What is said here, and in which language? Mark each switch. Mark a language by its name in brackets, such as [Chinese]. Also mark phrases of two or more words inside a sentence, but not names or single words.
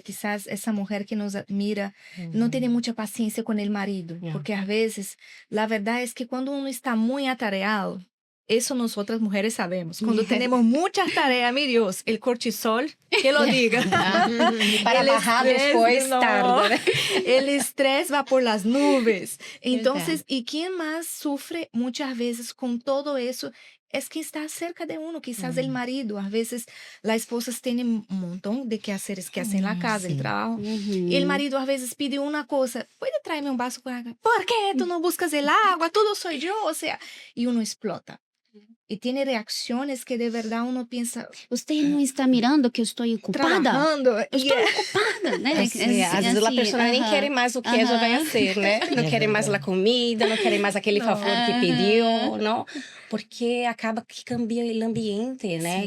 [Portuguese] Quizás essa mulher que nos admira não tem muita paciência com o marido, porque às vezes, a verdade é que quando uno está muito atareado, isso nós outras mulheres sabemos. Quando temos muitas tarefas, meu Deus, o cortisol, [Spanish] que lo diga. [Portuguese] Para bajar depois, tarde, né? O estresse vai [Spanish] por las nubes. [Portuguese] Então, e quem mais sofre muitas vezes com todo isso é quem está cerca de uno, quizás o marido. Às vezes, as esposas têm um montão de quehaceres que fazem na casa, no trabalho. E o marido, às vezes, pede uma coisa. Pode trazer-me um vaso com água? ¿Por que tu não buscas [Spanish] el agua? [Portuguese] Tudo sou eu. [Spanish] O sea, [Portuguese] e uno explota. E tem reações que de verdade uno pensa... Você não está mirando que eu estou ocupada? Trabalhando. Eu estou ocupada, né? Às vezes a pessoa nem quer mais o que ela vai fazer, né? Não quer mais a comida, não quer mais aquele favor que pediu, não? Porque acaba que cambia o ambiente, né?